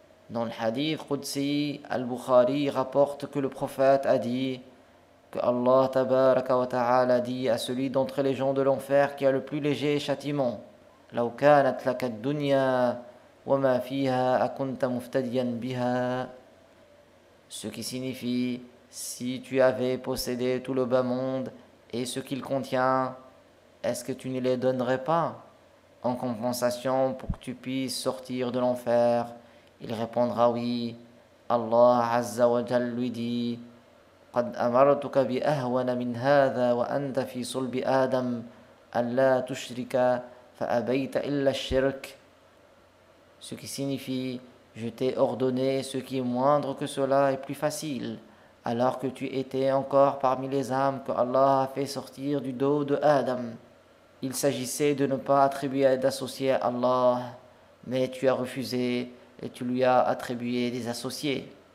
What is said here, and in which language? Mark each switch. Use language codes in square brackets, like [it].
[fr] Dans le hadith Qudsi, Al-Bukhari rapporte que le prophète a dit que Allah tabaraka wa ta'ala dit à celui d'entre les gens de l'enfer qui a le plus léger châtiment: [ar] Law kanat laka ad-dunya wa ma fiha akunta muftadiyan biha. [fr] Ce qui signifie: si tu avais possédé tout le bas monde et ce qu'il contient, est-ce que tu ne les donnerais pas en compensation pour que tu puisses sortir de l'enfer? Il répondra oui. Allah Azza wa Jal lui dit: [ar] قد أمرتك بأهون من هذا وأنت في صلب آدم ألا تشرك فأبيت إلا الشرك. [fr] Ce qui signifie: je t'ai ordonné ce qui est moindre que cela et plus facile, alors que tu étais encore parmi les âmes que Allah a fait sortir du dos de Adam. Il s'agissait de ne pas attribuer d'associés à Allah, mais tu as refusé et tu lui as attribué des associés.